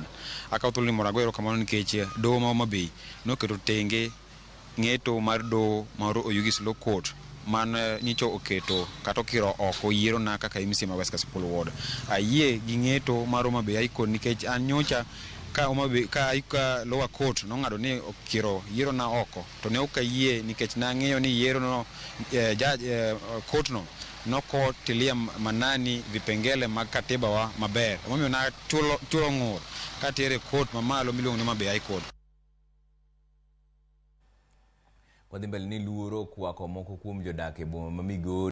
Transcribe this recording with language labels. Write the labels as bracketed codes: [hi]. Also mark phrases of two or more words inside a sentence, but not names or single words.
[luo] Akawo thuolo ni mondo ago erokamano nikech Doho ma Homa Bay noketo tenge ng'eto mar Doho mar Oyugis Law Court man nyicho oketo kata okiro oko yiero na kaka MCA ma West Kasipul Ward. Ayie gi ng'eto mar Homa Bay High Court nikech an nyocha ka Homa Bay ka [en] lower court [luo] nong'ado ni okiro yiero na oko to ne ok ayie nikech na ng'eyo ni yiero no court no noko tilia manani vipengele mag katiba wa maber. Omiyo na chulo ng'ur ka tere court mamalo miluongo ni Homa Bay High Court. Wadhi mbele ni luoro kwako moko kuom jodak e boma ma Migori